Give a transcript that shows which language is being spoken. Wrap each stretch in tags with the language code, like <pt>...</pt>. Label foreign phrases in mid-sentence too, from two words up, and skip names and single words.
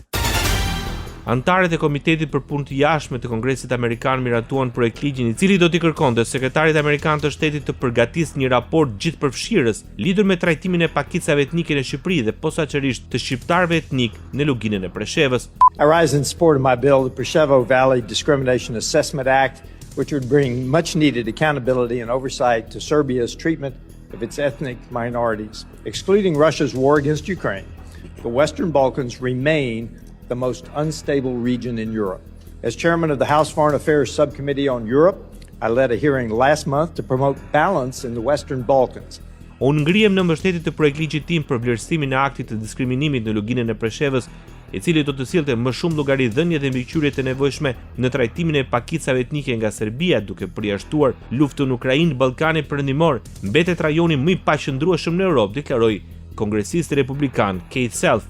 <sq>Antarët e Komitetit për Punë të Jashtme të Kongresit Amerikan miratuan projekt ligjin i cili do t'i kërkonte sekretarit amerikan të shtetit të përgatisë një raport gjithëpërfshirës lidhur me trajtimin e pakicave etnike në Shqipëri dhe posaçërisht të shqiptarëve etnik në luginën e Preshevës.</sq> <en>I rise in support of my bill, the Preševo Valley Discrimination Assessment Act, which would bring much needed accountability and oversight to Serbia's treatment of its ethnic minorities. Excluding Russia's war against Ukraine, the Western Balkans remain the most unstable region in Europe. As chairman of the House Foreign Affairs Subcommittee on Europe, I led a hearing last month to promote balance in the Western Balkans.</en> <sq>Unë ngrihem në mbështetje të projektligjit tim për vlerësimin e aktit të diskriminimit në luginën e Preshevës, i cili do të sillte më shumë llogari dhënie dhe mbikëqyrje të nevojshme në trajtimin e pakicave etnike nga Serbia, duke përjashtuar luftën në Ukrainë, Ballkanin Perëndimor, mbetet rajoni më i paqëndrueshëm në Europë, deklaroi kongresisti republikan Keith Self.</sq>